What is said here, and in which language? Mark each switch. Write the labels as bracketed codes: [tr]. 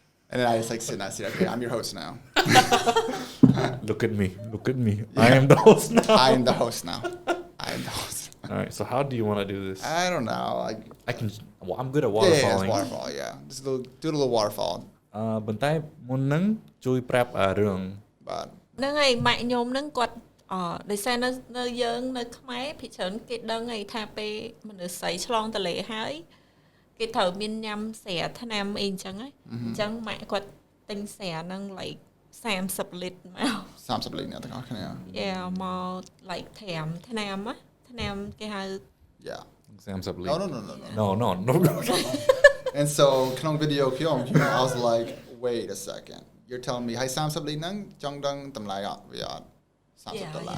[en] And then I just like sit and I say, okay, I'm your host now. look at me I am the host now I am the host now. I am the host. all right so how do you want to do this I don't know. Like, I can well, I'm good at yeah, waterfalling it's waterfall. Yeah, just do a little waterfall. [km] ប៉ុន្តែមុនហ្នឹងជួយប្រាប់រឿង [en] But [km] ហ្នឹងហើយម៉ាក់ខ្ញុំហ្នឹងគាត់ដោយសារនៅយើងនៅខ្មែរភិច្រើនគេដឹងហើយថាពេលមនុស្សស្រីឆ្លងទន្លេហើយគេត្រូវមានញ៉ាំស្រាថ្នាំអីអញ្ចឹងហ៎អញ្ចឹងម៉ាក់គាត់ទិញស្រាហ្នឹង like 30 លីត្រមក 30 លីត្រអ្នកទាំងអស់គ្នា Yeah មក like 5ថ្នាំគេហៅ [en] Yeah. [km] 30 លី [en] No, [km] ត្រ [en] no. And so [km] ក្នុង video ខ្ញុំ [en] I was like, wait a second. You're telling me [km] ហើយ30 លីត្រហ្នឹងចង់ដឹងតម្លៃអត់វាអត់30 ដុល្លារ